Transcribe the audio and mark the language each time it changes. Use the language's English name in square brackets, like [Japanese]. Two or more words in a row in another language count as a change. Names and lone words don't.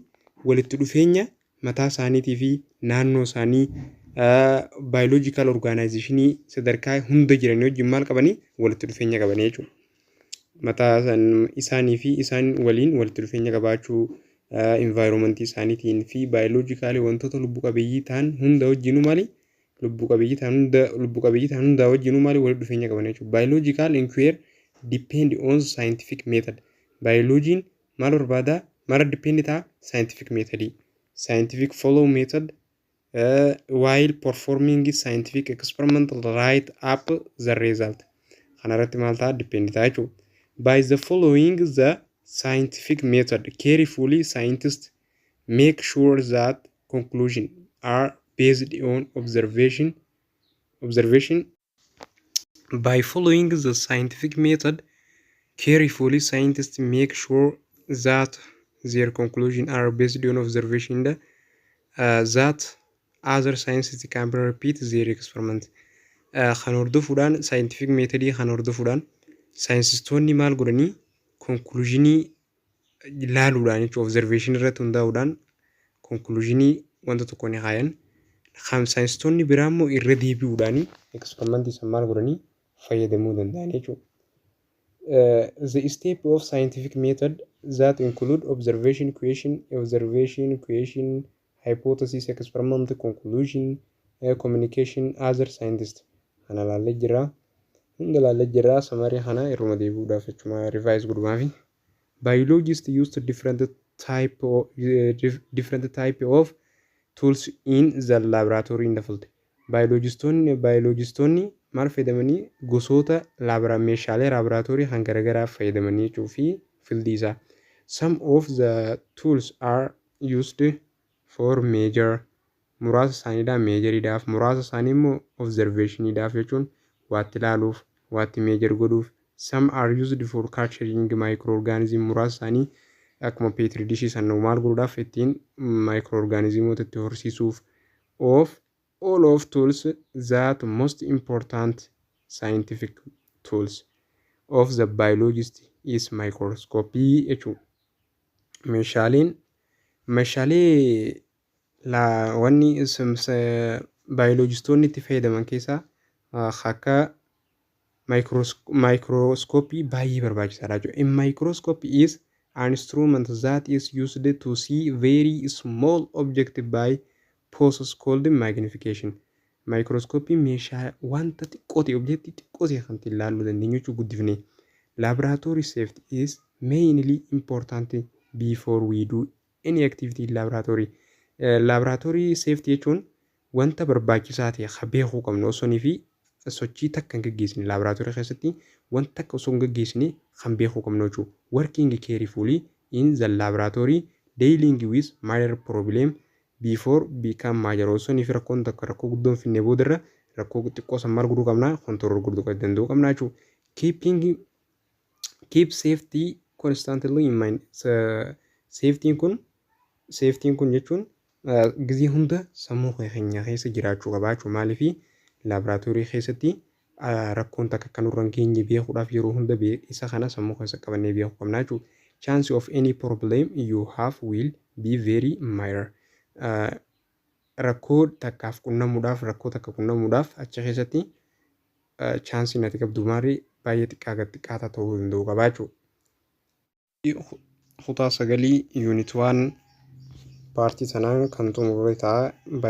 [Oromo] Walitti dhufeenya mataa isaaniitii fi naannoo isaanii [English] biological organizationii [Oromo] sadarkaa hunda jiran wajjin maal qabanii walitti dhufeenya qabanii jechuudha. Mataa isaanii fi isaan waliin walitti dhufeenya qabaachuu environmentii isaaniitiin fi biologically wantoota lubbu qabeeyyii ta'an hunda wajjinuu maali lubbu qabeeyyii ta'an hunda wajjinuu maali walitti dhufeenya qabanii jechuudha. [English] Biological inquiry depend on scientific method. [Oromo] Biologiin maal barbaada? Mara depend ta'a [English] scientific method. Scientific follow method while performing scientific experiment write up the result. [Oromo] Kanarratti maal ta'a depend ta'a jechuudha. [English] By the following the scientific method carefully, scientists make sure that conclusions are based on observation. By following the scientific method carefully, scientists make sure that their conclusions are based on observation, that other scientists can repeat their experiment. [Oromo] Kan hordofuudhaan [English] scientific methodii [Oromo] kan hordofuudhaan saayinsistoonni maal godhanii conclusionii ilaaluudhaan jechuudha. Observation irratti hundaa'uudhaan conclusionii wanta tokko ni kaayan. Kan saayinsistoonni biraa immoo irra deebi'uudhaan experimentii san maal godhanii fayyadamuu danda'an jechuudha. [English] The step of scientific method that include observation, question, hypothesis, experiment, conclusion, communication, other scientists. [Oromo] Kana laallee jira. Hunda laallee jira. Samarii kana irruma deebi'uudhaaf jechuudha revise godhumaafi. [English] Biologists used different type of tools in the laboratory in the field. [Oromo] Biologistoonni maal fayyadamanii gosoota meeshaalee laboratorii kan garagaraa fayyadamanii jechuu fi fiildii isaa. [English] Some of the tools are used for measure. [Oromo] Muraasa isaaniidhaaf meejeriidhaaf muraasa isaanii immoo observationiidhaaf jechuun waatti ilaaluuf waatti meejer godhuuf. [English] Some are used for capturing microorganism. [Oromo] Muraasa isaanii akkuma [English] petri dishii [Oromo] san maal godhuudhaaf ittiin microorganismoota itti horsiisuuf. [English] Of all of tools that most important scientific tools of the biologist is microscopy jechuudha. [Oromo] Meeshaalee wanni baayoloojistoonni itti fayyadaman keessaa akka microscopy baay'ee barbaachisaadha jechuudha. [English] A microscope is an instrument that is used to see very small object by process called magnification. [Oromo] Microscopy meeshaa wanta xiqqoo ta'e objectii xiqqoo ta'e kan ittiin ilaaluu dandeenyu jechuudha guddifnee. [English] Laboratory safety is mainly important before we do any activity in laboratory. Laboratory safety [Oromo] jechuun wanta barbaachisaa ta'e kan beekuu qabnu osoo fi sochii takka hin gaggeessine laboratory keessatti wanta takka osoo hin gaggeessine kan beekuu qabnu jechuudha. [English] Working carefully in the laboratory, dealing with minor problem before become major. [Oromo] Osoo fi rakkoon takka rakkoo guddoon finne boodarra rakkoo xiqqoo san maal godhuu qabna control godhuu danda'uu qabna jechuudha. [English] Keep safety constantly in mind. [Oromo] Safety kun jechuun gizii hunda sammuu keenya keessa jiraachuu qaba jechuudha. Maaliif laboratory keessatti rakkoon takka kan nurra hin geenye beekuudhaaf yeroo hunda isa kana sammuu keessa qabannee beekuu qabna jechuudha. [English] Chance of any problem you have will be very minor. [Oromo] Rakkoo takkaaf qunnamuudhaaf rakkoo takka qunnamuudhaaf achi keessatti chaansii nati qabdu maali baay'ee xiqqaataa ta'uu danda'u qaba jechuudha. Kutaa 9 unit 1 paartii sanaan kan xumurre ta'a.